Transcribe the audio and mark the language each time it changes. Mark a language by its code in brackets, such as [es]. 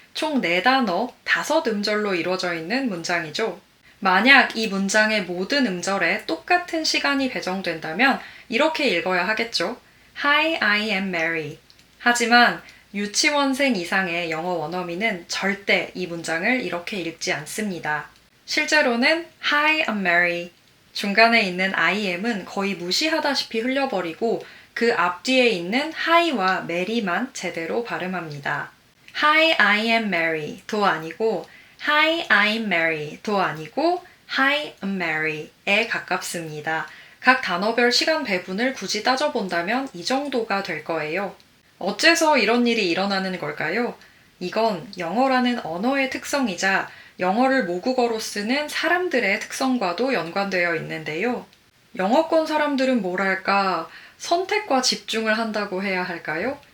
[ko] 총 4단어, 5음절로 이루어져 있는 문장이죠. 만약 이 문장의 모든 음절에 똑같은 시간이 배정된다면 이렇게 읽어야 하겠죠. [en] Hi, I am Mary. [ko] 하지만 유치원생 이상의 영어 원어민은 절대 이 문장을 이렇게 읽지 않습니다. 실제로는 [en] Hi, I'm Mary. [ko] 중간에 있는 [en] I am [ko] 은 거의 무시하다시피 흘려버리고 그 앞뒤에 있는 Hi와 Mary만 제대로 발음합니다. [en] Hi, I am Mary [ko] 도 아니고 [en] Hi, I'm Mary [ko] 도 아니고 Hi, I'm Mary에 가깝습니다. 각 단어별 시간 배분을 굳이 따져본다면 이 정도가 될 거예요. 어째서 이런 일이 일어나는 걸까요? 이건 영어라는 언어의 특성이자 영어를 모국어로 쓰는 사람들의 특성과도 연관되어 있는데요. 영어권 사람들은 뭐랄까, 선택과 집중을 한다고 해야 할까요?